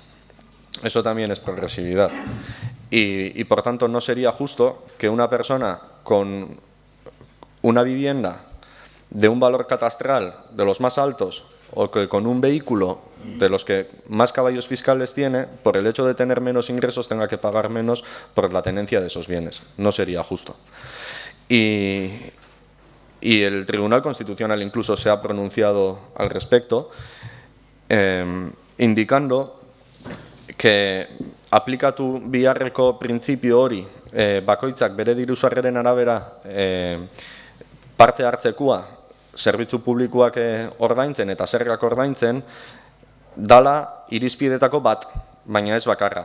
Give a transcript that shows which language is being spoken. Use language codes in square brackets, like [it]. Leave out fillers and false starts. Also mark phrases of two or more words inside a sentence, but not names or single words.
[es] Eso también es progresividad. Y por tanto no sería justo que una persona con una vivienda de un valor catastral de los más altos o que con un vehículo de los que más caballos fiscales tiene, por el hecho de tener menos ingresos tenga que pagar menos por la tenencia de esos bienes. No sería justo. Y el Tribunal Constitucional incluso se ha pronunciado al respecto, indicando que [eu] aplikatu biharreko printzipio hori bakoitzak bere diru-sarreren arabera parte hartzekua zerbitzu publikoak ordaintzen eta zergak ordaintzen dala irizpidetako bat, baina ez bakarra.